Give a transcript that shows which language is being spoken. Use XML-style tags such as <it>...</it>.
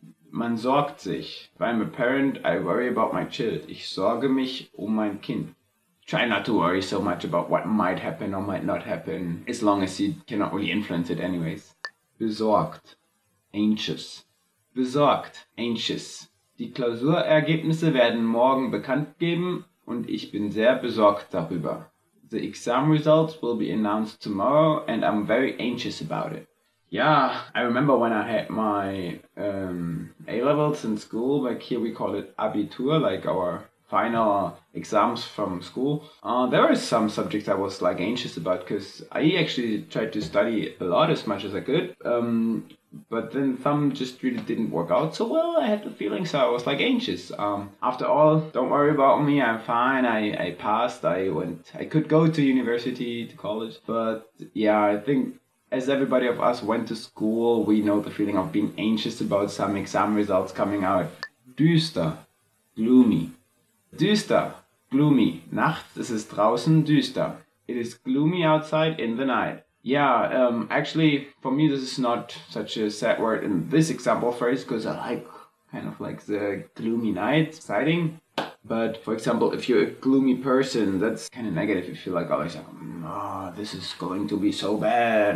<de>Man sorgt sich.</de> <en>If I'm a parent, I worry about my child.</en> <de>Ich sorge mich mein Kind.</de> <en>Try not to worry so much about what might happen or might not happen, as long as you cannot really influence it anyways.</en> <de>Besorgt. Anxious. Besorgt. Anxious. Die Klausurergebnisse werden morgen bekannt geben und ich bin sehr besorgt darüber.</de> <en>The exam results will be announced tomorrow and I'm very anxious about it. Yeah, I remember when I had my A-levels in school, like here we call it Abitur, like our final exams from school. There were some subjects I was like anxious about because I actually tried to study a lot as much as I could. But then some just really didn't work out so well. I had the feeling, so I was like anxious. After all, don't worry about me. I'm fine. I passed. I could go to university, to college. But yeah, I think as everybody of us went to school, we know the feeling of being anxious about some exam results coming out.</en> <de>Düster, gloomy. Düster, gloomy. Nachts ist es draußen düster.</de> <en>It is gloomy outside in the night. Yeah, actually, for me, this is not such a sad word in this example phrase, because I like kind of like the gloomy night, exciting. But for example, if you're a gloomy person, that's kind of negative. If you're like always like, oh, this is going to be so bad.</en>